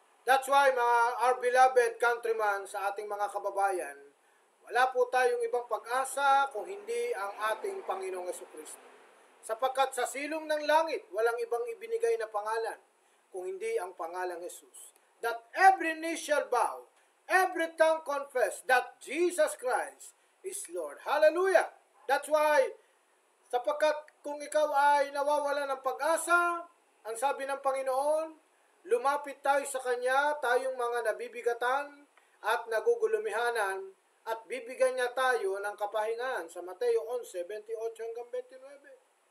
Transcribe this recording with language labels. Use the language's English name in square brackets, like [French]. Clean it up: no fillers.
[English] That's why our beloved countrymen, [Filipino] sa ating mga kababayan, wala po tayong ibang pag-asa kung hindi ang ating Panginoong Jesucristo. Sapagkat sa silong ng langit, walang ibang ibinigay na pangalan kung hindi ang pangalang Jesus. [English] That every knee shall bow, every tongue confess that Jesus Christ is Lord. Hallelujah! That's why, [Filipino] sapagkat kung ikaw ay nawawala ng pag-asa, ang sabi ng Panginoon, lumapit tayo sa Kanya, tayong mga nabibigatan at nagugulumihanan, at bibigyan niya tayo ng kapahingahan sa Mateo 11:28 hanggang 29.